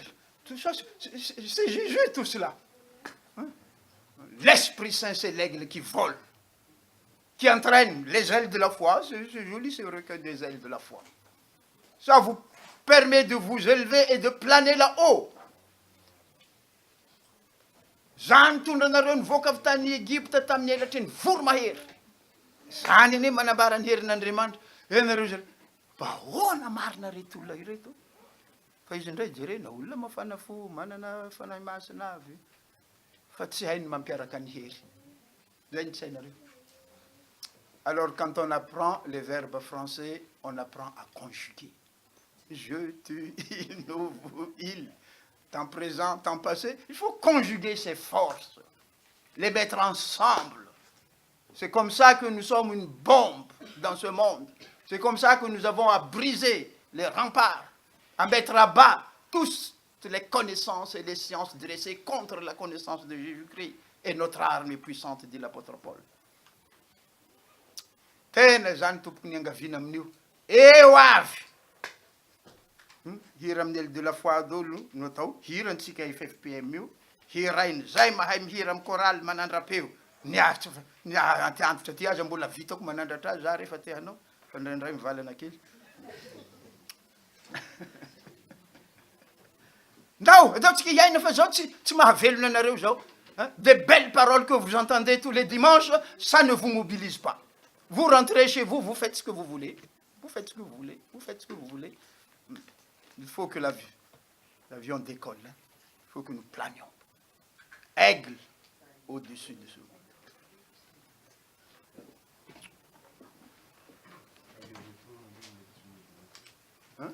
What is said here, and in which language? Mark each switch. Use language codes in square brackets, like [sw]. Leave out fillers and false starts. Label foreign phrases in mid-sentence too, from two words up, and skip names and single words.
[fr] Tout ça, c'est Jésus, tout cela. Hein? L'Esprit Saint, c'est l'aigle qui vole, qui entraîne les ailes de la foi. C'est joli, c'est vrai que des ailes de la foi. Ça vous permet de vous élever et de planer là-haut. [mg] Zany tondra nareo nivoaka tany Egypte tamin'ny elatriny voromahery. Zany anie manambara ny herin'Andriamanitra. Nareo zay, ahoana marina reto olona ireto? Fa izy indray jerena olona mafana fo, manana fanahy masina avy. Fa tsy hainy mampiaraka ny hery. Zay ny sainareo. [fr] Alors quand on apprend les verbes français, on apprend à conjuguer. Je, tu, il, nous, vous, il. Temps présent, temps passé, il faut conjuguer ces forces, les mettre ensemble. C'est comme ça que nous sommes une bombe dans ce monde. C'est comme ça que nous avons à briser les remparts, à mettre à bas toutes les connaissances et les sciences dressées contre la connaissance de Jésus-Christ. Et notre arme est puissante, dit l'apôtre Paul. [mg] Tena zany tompoko ny angaviana amin'io. Eo avy. Hira amin'ny [fr] aile de la foi [mg] dolo no atao hirantsika FFPM io, hirainy zay mahay mihira amin'ny chorale manandrapeo. Ny antiantitra ty aza mbola vitako manandratra azy za rehefa te hanao, fa ndraindray mivalana kely. Ndao, ataotsika iaina fa zao tsy mahavelona anareo zao. [fr] Des belles paroles que vous entendez tous les dimanches, ça ne vous mobilise pas. Vous rentrez chez vous, vous faites ce que vous voulez. Vous faites ce que vous voulez, vous faites ce que vous voulez. Il faut que l'avion décolle. Hein. Il faut que nous planions. Aigle au-dessus de ce monde.